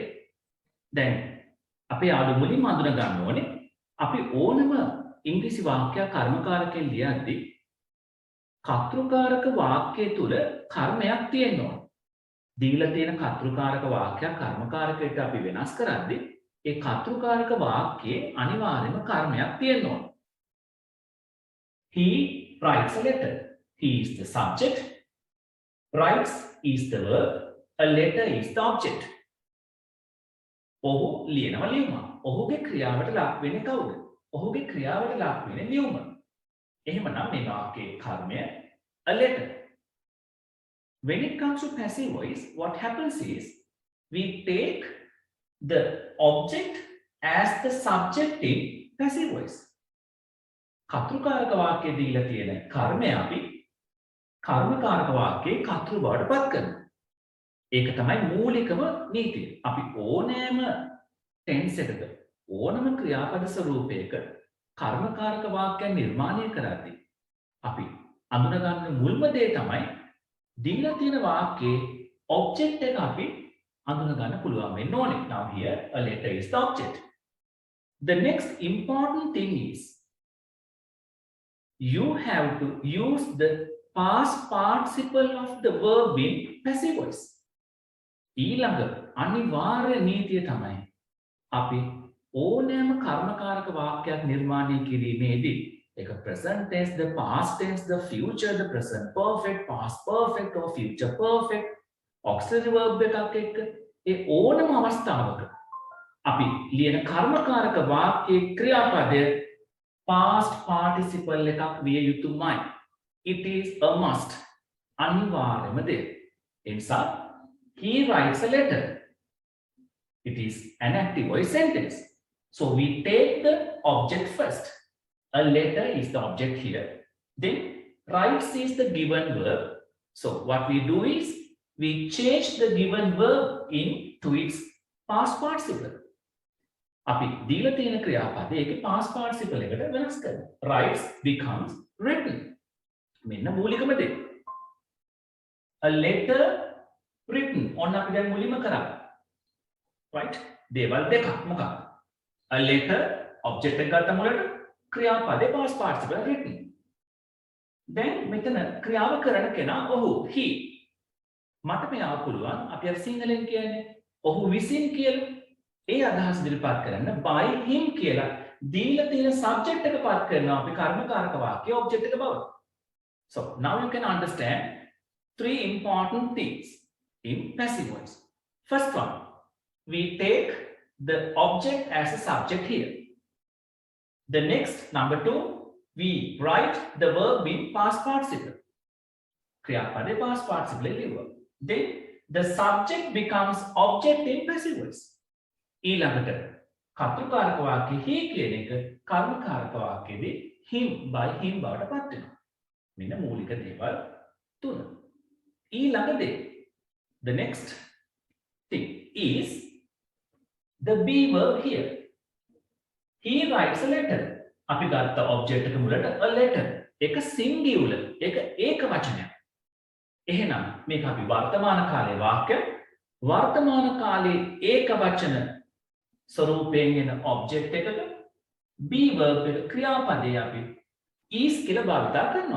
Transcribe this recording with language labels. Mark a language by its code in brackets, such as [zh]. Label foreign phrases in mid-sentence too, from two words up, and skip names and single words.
[si] දැන් අපි ආදු මුලින්ම අඳුන ගන්න ඕනේ අපි ඕනම ඉංග්‍රීසි වාක්‍යයක් කර්මකාරකෙන් ලියද්දී කර්තෘකාරක වාක්‍යය තුල කර්මයක් තියෙන්න ඕන. දීලා තියෙන කර්තෘකාරක වාක්‍යයක් කර්මකාරකයට අපි වෙනස් කරද්දී ඒ කර්තෘකාරක වාක්‍යයේ අනිවාර්යයෙන්ම කර්මයක් තියෙන්න ඕන. [en] He writes a letter. He is the subject. Writes is the verb. A letter is the object. [si] ඔහු ලියනවා ලියුම. ඔහුගේ ක්‍රියාවට ලක් වෙන්නේ කවුද? ඔහුගේ ක්‍රියාවට ලක් වෙන්නේ ලියුම. එහෙමනම් මේ වාක්‍යයේ කර්මය [en] a letter. When it comes to passive voice, what happens is we take the object as the subject in passive voice. [si] කර්තෘකාරක වාක්‍යයේ දීලා තියෙන කර්මය අපි කර්මකාරක වාක්‍යයේ කර්තෘ බවට පත් කරනවා. ඒක තමයි මූලිකම නීතිය. අපි ඕනෑම ටෙන්ස් එකක ඕනම ක්‍රියාපද ස්වරූපයක කර්මකාරක වාක්‍යයක් නිර්මාණය කරද්දී අපි අඳුන ගන්න මුල්ම දේ තමයි දීලා තියෙන වාක්‍යයේ ඔබ්ජෙක්ට් එක අපි අඳුන ගන්න පුළුවන් වෙන්න ඕනේ. [en] Now here a letter is the object. The next important thing is you have to use the past participle of the verb in passive voice. [si] ඊළඟ අනිවාර්ය නීතිය තමයි අපි ඕනෑම කර්මකාරක වාක්‍යයක් නිර්මාණය කිරීමේදී ඒක [en] present tense, the past tense, the future, the present perfect, past perfect or future perfect auxiliary verb [si] එකක් එක්ක ඒ ඕනම අවස්ථාවක අපි ලියන කර්මකාරක වාක්‍යයේ ක්‍රියාපදය [en] past participle [si] එකක් විය යුතුමයි. [en] It is a must. [si] අනිවාර්යම දෙයක්. ඒ නිසා [en] he writes a letter. It is an active voice sentence. So we take the object first. A letter is the object here. Then writes is the given verb. So what we do is we change the given verb into its past participle. [si] අපි දීලා තියෙන ක්‍රියාපදයේ ඒකේ [en] past participle [si] එකට වෙනස් කරනවා. [en] Writes becomes written. [si] මෙන්න මූලිකම දේ. [en] A letter written. [si] ඔන්න අපි දැන් මුලින්ම කරා. Right? දේවල් දෙකක් මොකක්ද? [en] A letter object [si] එක ගත්ත මුලට ක්‍රියාපදයේ [en] past participle written. [si] දැන් මෙතන ක්‍රියාව කරන කෙනා ඔහු he. මට මෙයාව පුළුවන් අපි අර සිංහලෙන් කියන්නේ ඔහු විසින් කියලා. ඒ අදහස් ඉදිරිපත් කරන්න [en] by him [si] කියලා දීලා තියෙන subject එක පත් කරනවා අපි කර්මකාරක වාක්‍ය object එක බවට. [en] So now you can understand three important things in passive voice. First one, we take the object as a subject here. The next, number two, we write the verb in past participle. [si] ක්‍රියාපදයේ [en] past participle [si] ලියුවා. [en] Then the subject becomes object in passive voice. [si] ඊළඟට කර්තෘකාරක වාක්‍ය he කියන එක කර්මකාරක වාක්‍යයේදී [en] him by him [si] බවට පත් වෙනවා. මෙන්න මූලික දේවල් තුන. ඊළඟ දේ [en] the next thing is the be verb here. He writes a letter. [si] අපි ගත්ත object එක මුලට [en] a letter. [si] ඒක singular. ඒක ඒක වචනයක්. එහෙනම් මේක අපි වර්තමාන කාලයේ වාක්‍ය වර්තමාන කාලයේ ඒක වචන ස්වරූපයෙන් එන object එකක [en] be verb [si] එක ක්‍රියාපදයේ අපි is කියලා භාවිතා කරනවා.